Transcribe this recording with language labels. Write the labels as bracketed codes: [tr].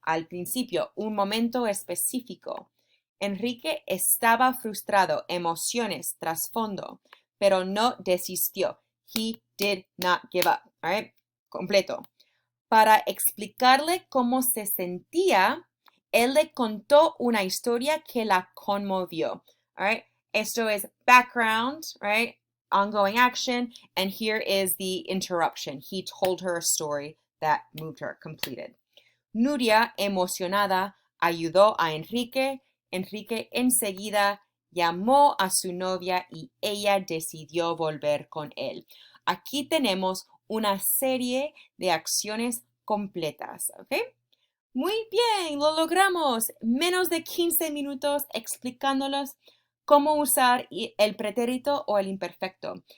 [es] Al principio, un momento específico. Enrique estaba frustrado, emociones, trasfondo, pero no desistió. [en] He did not give up. All right? [es] Completo. Para explicarle cómo se sentía, él le contó una historia que la conmovió. [en] All right? [es] Esto es [en] background, right? Ongoing action, and here is the interruption. He told her a story that moved her. [es] Completed. Nuria, emocionada, ayudó a Enrique. Enrique enseguida llamó a su novia y ella decidió volver con él. Aquí tenemos una serie de acciones completas, ¿ok? Muy bien, lo logramos. Menos de 15 minutos explicándolos cómo usar el pretérito o el imperfecto.